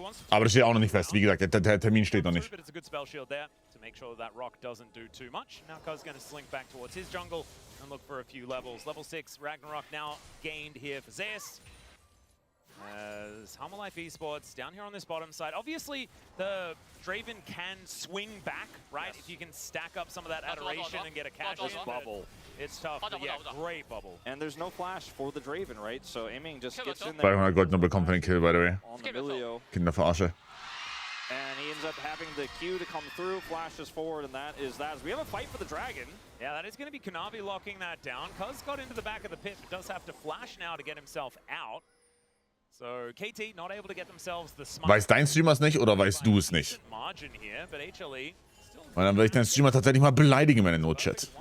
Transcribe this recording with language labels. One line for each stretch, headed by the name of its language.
German: Aber das steht auch noch nicht fest. Wie gesagt, der Termin steht noch nicht.
English: Make sure that rock doesn't do too much. Now Cuz going to slink back towards his jungle and look for a few levels. Level 6 Ragnarok now gained here for Zeus. As Humble Life Esports down here on this bottom side. Obviously, the Draven can swing back, right? If you can stack up some of that adoration and get a cash in. Bubble. It's tough, but yeah, great bubble. And there's no flash for the Draven, right? So aiming just gets in there
German: 200 Gold noch bekommen für den Kill,
English: by the way. on the Milio.
German: Kinderverarsche.
English: And he ends up having the Q to come through, flashes forward, and that is that. We have a fight for the Dragon. Yeah, that is going to be Kanavi locking that down. Cuz got into the back of the pit, but does have to flash now to get himself out. So KT not able to get themselves the smart.
German: Weiß dein Streamer es nicht oder weißt du es nicht?
English: Margin here, but HLE
German: Und dann will ich deinen Streamer tatsächlich mal beleidigen in meinem Notchat.